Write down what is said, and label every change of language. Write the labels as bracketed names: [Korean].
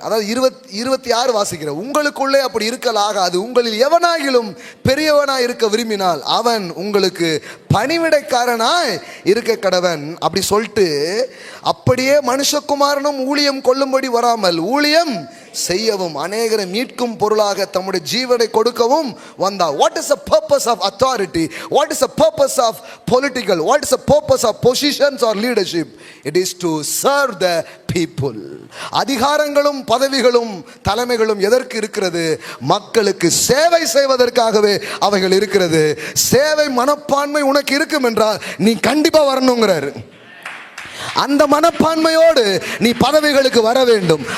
[Tamil] அதாவது 26 வாசிக்கிற, உங்களுக்குள்ளே அப்படி இருக்கலாகாது, உங்களில் எவனாகிலும் பெரியவனாய் இருக்க விரும்பினால் அவன் உங்களுக்கு பணிவிடைக்காரனாய் இருக்க கடவன் அப்படி சொல்லிட்டு, அப்படியே மனுஷகுமாரனும் ஊழியம் கொள்ளும்படி வராமல் ஊழியம் செய்யவும் அநேகரை மீட்கும் பொருளாக தம்முடைய ஜீவனை கொடுக்கவும் வந்தார். [English] What is the purpose of authority? What is the purpose of political? What is the purpose of positions or leadership? It is to serve the people. [Tamil] அதிகாரங்களும் பதவிகளும் தலைமைகளும் எதற்கு இருக்கிறது, மக்களுக்கு சேவை செய்வதற்காகவே அவைகள் இருக்கிறது. சேவை மனப்பான்மை உனக்கு இருக்கும் என்றால் நீ கண்டிப்பா வரணுங்கிறாரு. அந்த மனப்பான்மையோடு நீ பதவிகளுக்கு வர வேண்டும்.